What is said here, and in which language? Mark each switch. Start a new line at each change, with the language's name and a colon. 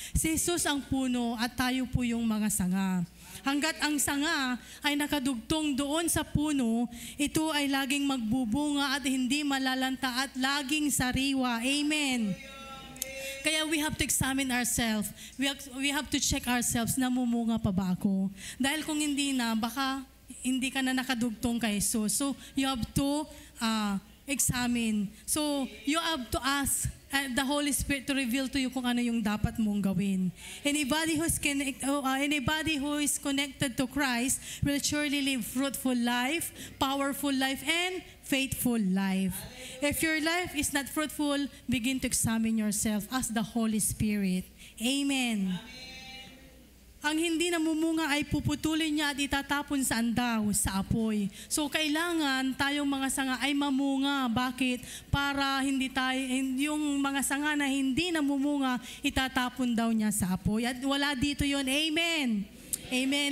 Filipino: Si Jesus ang puno at tayo po yung mga sanga. Hanggat ang sanga ay nakadugtong doon sa puno, ito ay laging magbubunga at hindi malalanta at laging sariwa. Amen.
English: Kaya we have to examine ourselves. We have to check ourselves,
Filipino: namumunga pa ba ako? Dahil kung hindi na, baka hindi ka na nakadugtong kay Jesus.
English: So you have to examine. So you have to ask the Holy Spirit to reveal to you
Filipino: kung ano yung dapat mong gawin.
English: Anybody who is connected to Christ will surely live fruitful life, powerful life, and faithful life. If your life is not fruitful, begin to examine yourself. Ask the Holy Spirit. Amen.
Filipino: Ang hindi namumunga ay puputulin niya at itatapon sa andaw, sa apoy. So kailangan tayong mga sanga ay mamunga. Bakit? Para yung mga sanga na hindi namumunga, itatapon daw niya sa apoy. At wala dito yon. Amen. Amen.